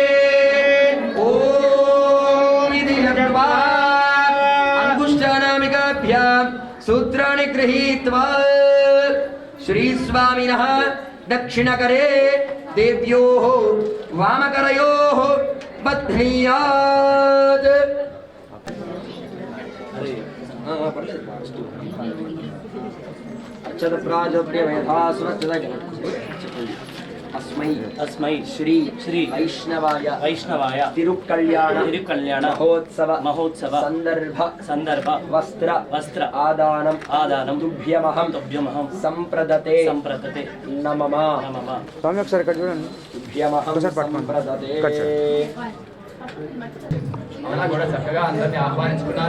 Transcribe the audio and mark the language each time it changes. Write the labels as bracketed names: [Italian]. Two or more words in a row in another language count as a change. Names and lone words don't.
[Sanskrit] ఓం ఇది జపా అంగుష్టానామికాభ్యాం సూత్రాణి గృహీత్వా శ్రీస్వామినః దక్షిణకరే దేవ్యోః వామకరయోః బధ్నీయాత్. అక్షత ప్రాజప్యమయథాసురక్షత అస్మై अस्मै శ్రీ श्री వైష్ణవాయ तिरुकल्याण మహోత్సవ సందర్భ వస్త్ర ఆదానం తుభ్యమహం సంప్రదతే నమమ. [Telugu] స్వామి ఒకసారి ఇక్కడ చూడండి. [Sanskrit] తుభ్యమహం సంప్రదతే. [Telugu] అవునా కూడా చక్కగా అందరినీ ఆహ్వానించుకున్నారు.